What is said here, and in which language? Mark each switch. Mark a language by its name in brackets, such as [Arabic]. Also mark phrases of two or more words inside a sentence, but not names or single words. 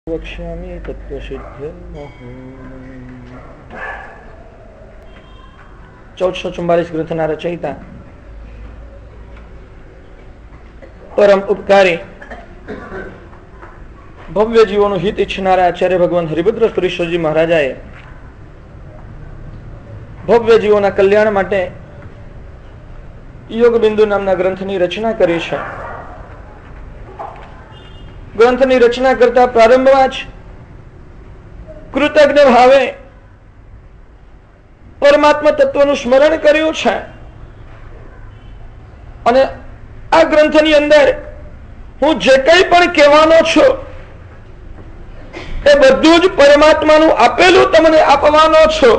[Sanskrit] वक्ष्यामि तत्त्वसिद्धिं [Gujarati] 1444 ગ્રંથના રચયિતા પરમ ઉપકારી ભવ્ય जीवोનું હિત ઈચ્છનારા આચાર્ય ભગવાન હરિભદ્ર સુરેશ્વરજી મહારાજાએ ભવ્ય જીવોના કલ્યાણ માટે યોગ બિંદુ નામના ગ્રંથની રચના કરી છે. ગ્રંથની રચના કરતા પ્રારંભમાં જ કૃતજ્ઞ ભાવે પરમાત્મા તત્વનું સ્મરણ કર્યું છે અને આ ગ્રંથની અંદર હું જે કંઈ પણ કહેવાનો છું એ બધું જ પરમાત્માનું આપેલું તમને આપવાનો છું.